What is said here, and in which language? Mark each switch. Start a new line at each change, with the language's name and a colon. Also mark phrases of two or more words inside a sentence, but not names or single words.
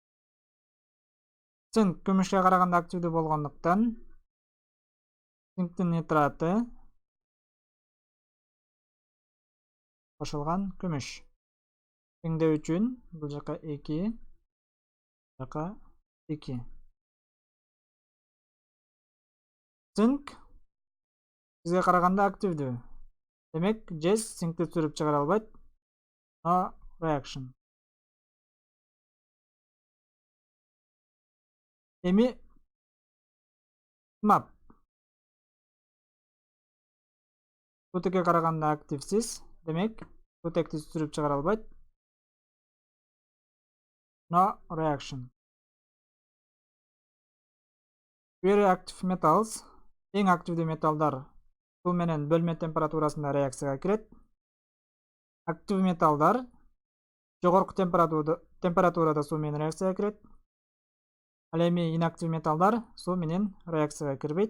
Kyrgyz: Цинк күмүшкө караганда активдүү болгондуктан, цинктин нитраты кошулган күмүш. Теңдөө үчүн бул жака 2, жака 2. Цинк жезге караганда активдүү. Демек, жез цинкти сүрүп чыгара албайт.
English: No reaction.
Kyrgyz: Эми мап. Сутекке караганда активсиз. Демек, сутекти сүрүп чыгара албайт.
English: No reaction. Very active metals.
Kyrgyz: Эң активдүү металлдар суу менен бөлмө температурасында реакцияга кирет. Активдүү металлдар жогорку температурада суу менен реакцияга кирет. Ал эми инактив металлдар суу менен реакцияга кирбейт.